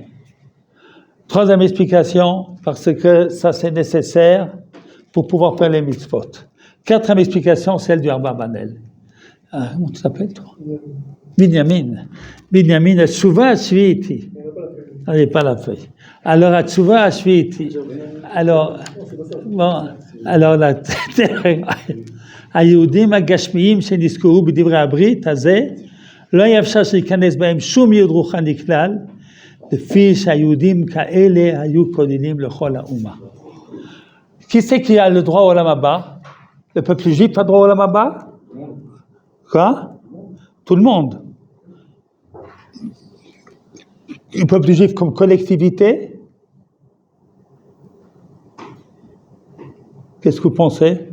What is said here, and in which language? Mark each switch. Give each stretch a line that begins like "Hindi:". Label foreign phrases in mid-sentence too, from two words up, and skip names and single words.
French: Troisième explication, parce que ça c'est nécessaire pour pouvoir faire les mitzvot. Quatrième explication, celle du Abarbanel. Comment tu t'appelles, toi? Binyamin.
Hebrew: Binyamin, התשובה השביעית.
French: Ah, il n'y a pas la feuille.
Hebrew: Alors, התשובה השביעית.
French: Alors, bon, alors, la
Hebrew: היהודים הגשמיים שנזכרו בדברי הברית הזה, לא היה אפשר שיכנס בהם שום ייעוד רוחני כלל, לפי שהיהודים כאלה היו כוללים לכל האומה.
French: Qui c'est qui a le droit au
Hebrew: עולם הבא?
French: Le peuple juif a droit au
Hebrew: עולם הבא?
French: Quoi? Tout le monde. Le peuple juif comme collectivité? Qu'est-ce que vous pensez?